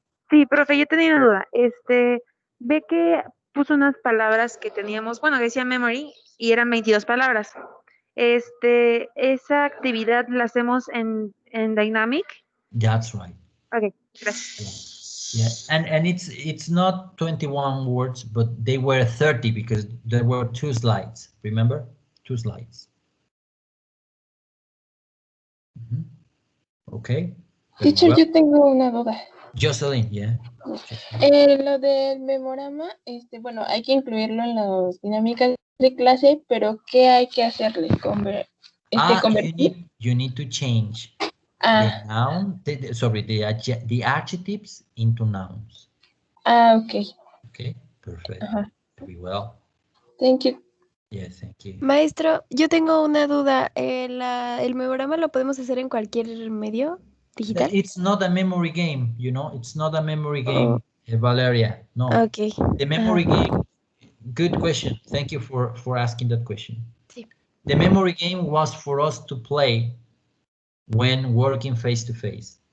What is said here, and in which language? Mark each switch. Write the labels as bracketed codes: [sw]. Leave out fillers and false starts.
[es] Sí, profe, yo tenía una duda. Ve que puso unas palabras que teníamos, bueno, decía memory y eran 22 palabras. Esa actividad la hacemos en Dynamic. [en] That's right. [es] Okay, gracias. [en] Yeah, and it's not 21 words, but they were 30 because there were 2 slides. Remember, 2 slides. Okay. Teacher, well. [es] yo tengo una duda. [en] Jocelyn, yeah. [es] Lo del memorama, bueno, hay que incluirlo en las dinámicas de clase, pero ¿qué hay que hacerle? [en] You need to change the noun, the adjectives into nouns. Okay. Okay, perfect. Very well. Thank you. Yes, thank you. [es] Maestro, yo tengo una duda. ¿El memorama lo podemos hacer en cualquier medio digital? [en] It's not a memory game, you know. It's not a memory game, Valeria. No. Okay. The memory game. Good question. Thank you for asking that question. [es] Sí. [en] The memory game was for us to play when working face to face.